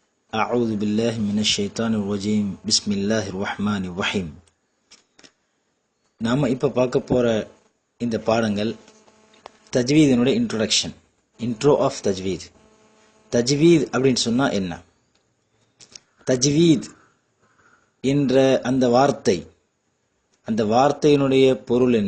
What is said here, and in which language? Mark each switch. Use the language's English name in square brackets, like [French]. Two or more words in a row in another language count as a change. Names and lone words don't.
[Arabic] أعوذ بالله من الشيطان الرجيم بسم الله الرحمن الرحيم. [Tamil] நாம இப்போ பார்க்க போற இந்த பாடங்கள் தஜ்வீதினுடைய இன்ட்ரோடக்ஷன், [English] intro of [Tamil] தஜ்வீத். தஜ்வீத் அப்படின்னு சொன்னா என்ன? தஜ்வீத் என்ற அந்த வார்த்தையினுடைய பொருள் என்ன?